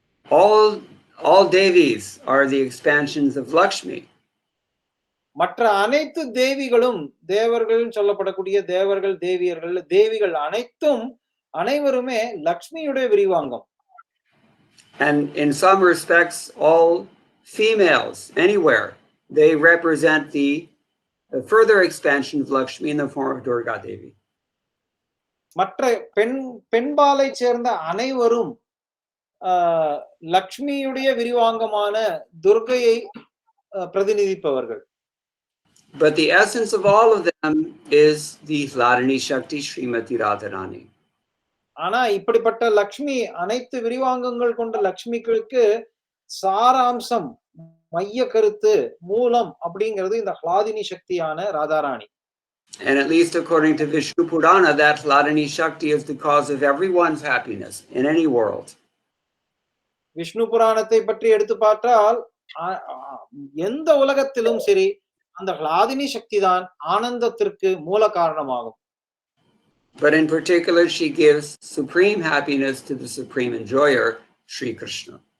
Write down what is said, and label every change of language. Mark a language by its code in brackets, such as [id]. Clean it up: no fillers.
[en] All Devis are the expansions of Lakshmi. [ta] மற்ற அனைத்து தேவிகளும் தேவர்கள் சொல்லப்படக்கூடிய தேவர்கள் தேவிகள் அனைவருமே லக்ஷ்மியுடைய விரிவாங்கம். [en] And in some respects, all females anywhere, they represent the further expansion of Lakshmi in the form of Durga Devi. [ta] மற்ற பெண்பாலை சேர்ந்த அனைவரும் லக்ஷ்மியுடைய விரிவாங்கமான துர்கையை பிரதிநிதிப்பவர்கள். [en] But the essence of all of them is the Hladini Shakti Srimati Radharani. [ta] ஆனா இப்படிப்பட்ட லக்ஷ்மி அனைத்து விரிவாங்கங்கள் கொண்ட லக்ஷ்மிகளுக்கு சாராம்சம் மைய கருத்து மூலம் அப்படிங்கிறது இந்த ஹ்லாதினி சக்தியான Radharani. [en] And at least according to Vishnu Purana, that Hladini Shakti is the cause of everyone's happiness in any world. [ta] Vishnu புராணத்தை பற்றி எடுத்து பார்த்தால் எந்த உலகத்திலும் சரி அந்த ஹ்லாதினி சக்தி தான் ஆனந்தத்திற்கு மூல காரணமாகும். [en] But in particular, she gives supreme happiness to the supreme enjoyer, Sri Krishna.